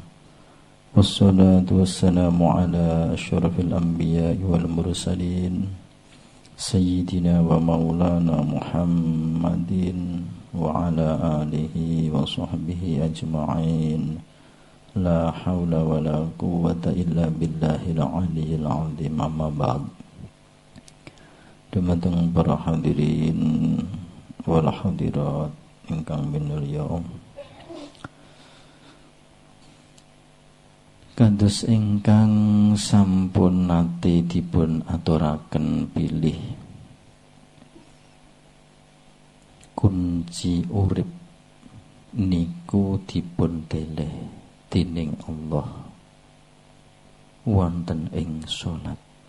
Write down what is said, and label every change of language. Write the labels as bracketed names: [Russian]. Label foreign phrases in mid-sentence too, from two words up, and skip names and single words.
[Arabic] والصلاة والسلام على أشرف الأنبياء والمرسلين. سيدنا ومولانا محمد وعلى آله وصحبه أجمعين. لا حول ولا قوة إلا بالله العلي العظيم. أما بعد. [Javanese] Dumateng para [Arabic] الحاضرين والحاضرات [Javanese] ingkang minulya, kados ingkang sampun nate dipun aturaken pilih kunci urip niku dipun deleh dening Allah wonten ing salat.